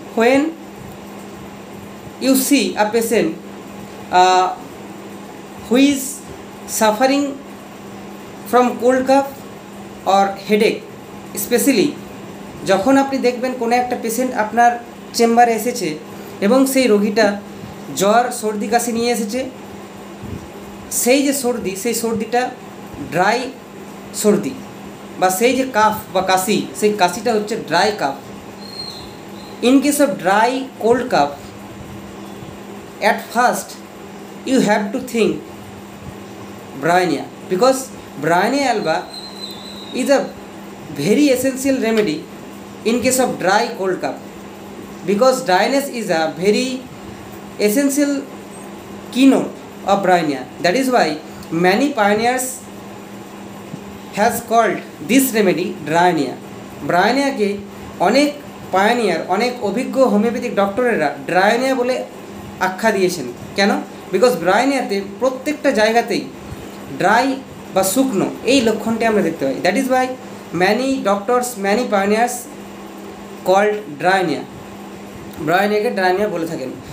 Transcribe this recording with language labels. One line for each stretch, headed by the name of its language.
English: when you see a patient who is suffering from cold cough or headache,
Bangla: specially যখন আপনি দেখবেন কোনো একটা পেশেন্ট আপনার চেম্বারে এসেছে এবং সেই রোগীটা জ্বর, সর্দি, কাশি নিয়ে এসেছে, সেই যে সর্দি, সেই সর্দিটা ড্রাই সর্দি, বা সেই যে কাফ বা কাশি, সেই কাশিটা হচ্ছে dry calf.
English: In case of dry cold cough, at first you have to think bryonia, because bryonia alba is a very essential remedy in case of dry cold cough, because dryness is a very essential keynote of bryonia. That is why many pioneers has called this remedy bryonia.
Bangla: bryonia কে অনেক pioneer, অনেক অভিজ্ঞ homeopathic ডক্টরেরা Bryonia বলে আখ্যা দিয়েছেন। কেন? Because ব্রায়োনিয়াতে প্রত্যেকটা জায়গাতেই dry বা শুকনো এই লক্ষণটি আমরা দেখতে পাই।
English: that is why many doctors, many pioneers called bryonia,
Bangla: ব্রায়োনিয়াকে Bryonia বলে থাকেন।